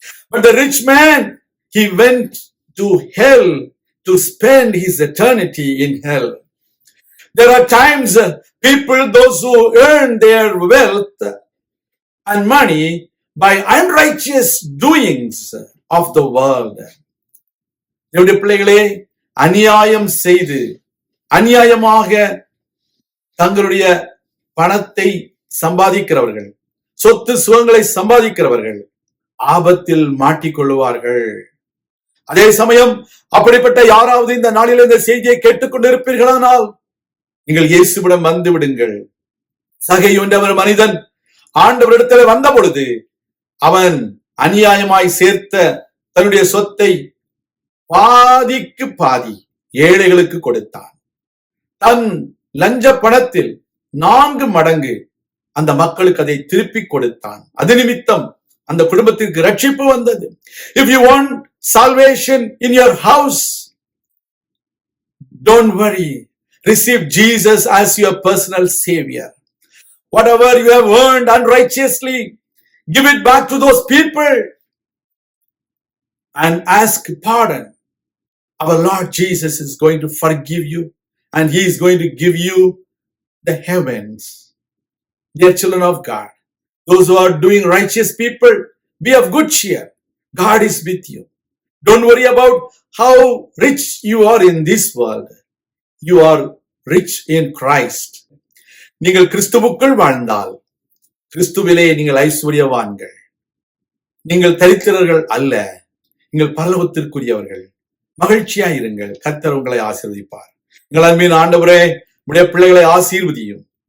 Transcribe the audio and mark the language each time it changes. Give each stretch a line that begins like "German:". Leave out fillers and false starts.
English: But the rich man, he went to hell to spend his eternity in hell. There are times people, those who earn their wealth and money by unrighteous doings of the world.
Tamil: என்னுடைய பிள்ளைகளே, அநியாயம் செய்து அநியாயமாக தங்களுடைய பணத்தை சம்பாதிக்கிறவர்கள், சொத்து சுகங்களை சம்பாதிக்கிறவர்கள் ஆபத்தில் மாட்டிக்கொள்வார்கள். அதே சமயம் அப்படிப்பட்ட யாராவது இந்த நாளில் இந்த செய்தியை கேட்டுக்கொண்டிருப்பீர்களானால் நீங்கள் இயேசுவிடம் வந்து விடுங்கள். சகேயு என்ற மனிதன் ஆண்டவரிடத்தில் வந்த பொழுது அவன் அநியாயமாய் சேர்த்த தன்னுடைய சொத்தை பாதிக்கு பாதி ஏழைகளுக்கு கொடுத்தான். தன் லஞ்ச பணத்தில் 4 மடங்கு அந்த மக்களுக்கு அதை திருப்பி கொடுத்தான். அது நிமித்தம் அந்த குடும்பத்திற்கு ரட்சிப்பு வந்தது.
English: If you want salvation in your house, don't worry. Receive Jesus as your personal savior. Whatever you have earned unrighteously, give it back to those people and ask pardon. Our Lord Jesus is going to forgive you and He is going to give you the heavens. Dear children of God, those who are doing righteous people, be of good cheer. God is with you. Don't worry about how rich you are in this world. You are rich in Christ.
Tamil: நீங்கள் கிறிஸ்துவுக்குள் வாழ்ந்தால் கிறிஸ்துவிலே நீங்கள் ஐஸ்வர்யவான்கள். நீங்கள் தரித்திரர்கள் அல்ல, நீங்கள் பரலோகத்திற்குரியவர்கள். மகிழ்ச்சியா இருங்கள். கர்த்தர் உங்களை ஆசீர்வதிப்பார். எங்கள் அன்பின் ஆண்டவரே, உடைய பிள்ளைகளை ஆசீர்வதியும்.